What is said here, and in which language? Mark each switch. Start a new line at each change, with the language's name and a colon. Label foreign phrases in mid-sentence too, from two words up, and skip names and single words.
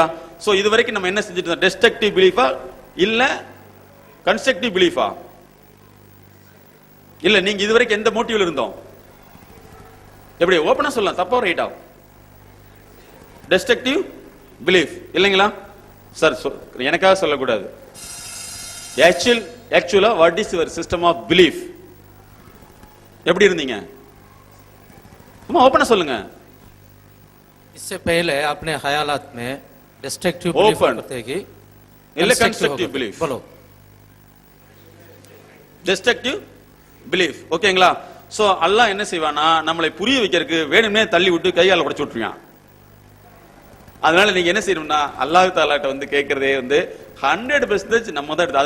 Tamil: சோ இது வரைக்கும் நம்ம என்ன செஞ்சுட்டு இருந்தோம்?
English: destructive beliefa
Tamil: இல்ல
English: constructive beliefa?
Tamil: இல்ல நீங்க இது வரைக்கும் எந்த மோட்டிவ்ல இருந்தோம்? எப்படி ஓபனா சொல்லலாம், தப்பா ரைட்டா?
English: destructive belief
Tamil: இல்லைங்களா சார்? எனக்காக சொல்லக்கூடாது. ஆக்சுவலா
English: what is your system of belief?
Tamil: எப்படி இருந்தீங்க? சும்மா ஓபனா சொல்லுங்க.
Hindi: इससे पहले अपने ख्यालात में डिस्ट्रक्टिव Open. बिलीफ करते कि
Tamil: இல்ல
English: constructive belief?
Hindi: बोलो
English: destructive belief.
Tamil: ஓகேங்களா? சோ அல்லாஹ் என்ன செய்வானா, நம்மளை புரிய வைக்கிறதுக்கு வேணும்னே தள்ளி விட்டு கையால உடைச்சு விட்டுருவான். அதனால நீங்க என்ன செய்யணும்னா அல்லாஹ் தஆலாட்ட வந்து கேட்கறதே வந்து 100% நம்ம தான் எடுத்து.